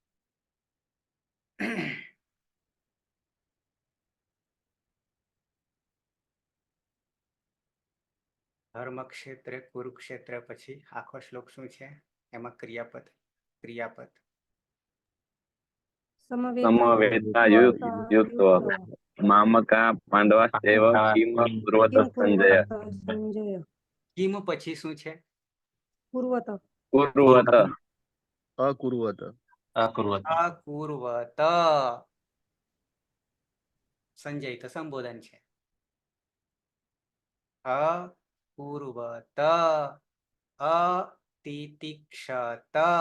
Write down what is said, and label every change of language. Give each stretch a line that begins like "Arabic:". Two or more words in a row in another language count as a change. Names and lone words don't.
Sanskrit: ધર્મક્ષેત્રે કુરુક્ષેત્ર
Gujarati: પછી આખો શ્લોક શું છે, એમાં ક્રિયાપદ
Sanskrit: સમવેતા યુક્ત મામકા પાંડવાશ્ચૈવ કિમ કુર્વત किं સંજય कुर्वतः संजय
Gujarati: કિમ પછી શું છે?
Sanskrit: कुर्वत કુર્વત અકુર્વત અકુર્વત
Gujarati: અકુર્વત. સંજય તો સંબોધન છે.
Sanskrit: અકુર્વત અતિતિક્ષત.